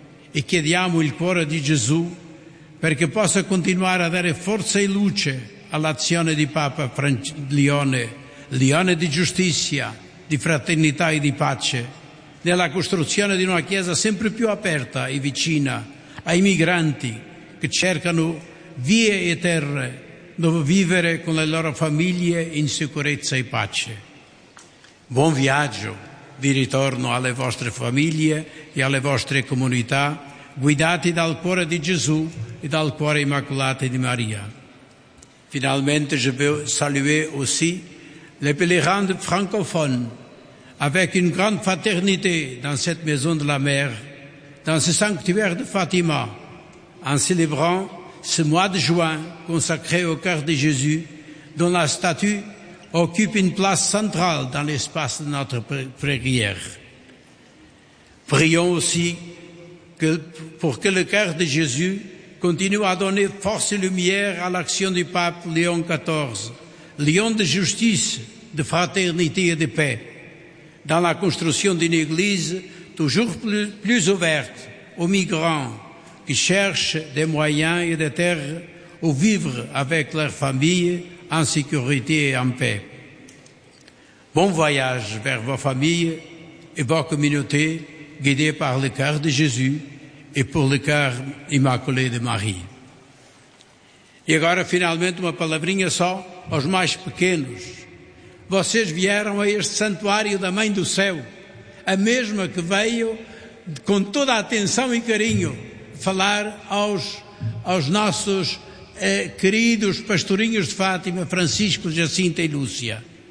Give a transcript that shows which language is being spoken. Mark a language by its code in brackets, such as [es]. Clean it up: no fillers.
[it] E chiediamo il cuore di Gesù perché possa continuare a dare forza e luce all'azione di Papa Leone, Leone di giustizia, di fraternità e di pace, nella costruzione di una Chiesa sempre più aperta e vicina ai migranti che cercano vie e terre dove vivere con le loro famiglie in sicurezza e pace. Buon viaggio di ritorno alle vostre famiglie e alle vostre comunità, guidati dal cuore di Gesù e dal cuore immacolato di Maria. Finalmente, [fr] je veux saluer aussi les pèlerins francophones avec une grande fraternité dans cette maison de la mer, dans ce sanctuaire de Fatima, en célébrant ce mois de juin consacré au cœur de Jésus, dont la statue occupe une place centrale dans l'espace de notre prière. Prions aussi pour que le cœur de Jésus continue à donner force et lumière à l'action du pape Léon XIV, Léon de justice, de fraternité et de paix, dans la construction d'une Église toujours plus ouverte aux migrants qui cherchent des moyens et des terres où vivre avec leur famille en sécurité et en paix. Bon voyage vers vos familles et vos communautés guidées par le cœur de Jésus et pour le cœur immaculé de Marie. [pt] Et agora, finalement, uma palavrinha só aos mais pequenos. Vocês vieram a este santuário da Mãe do Céu, a mesma que veio com toda a atenção e carinho falar aos nossos queridos pastorinhos de Fátima, Francisco, Jacinta e Lúcia.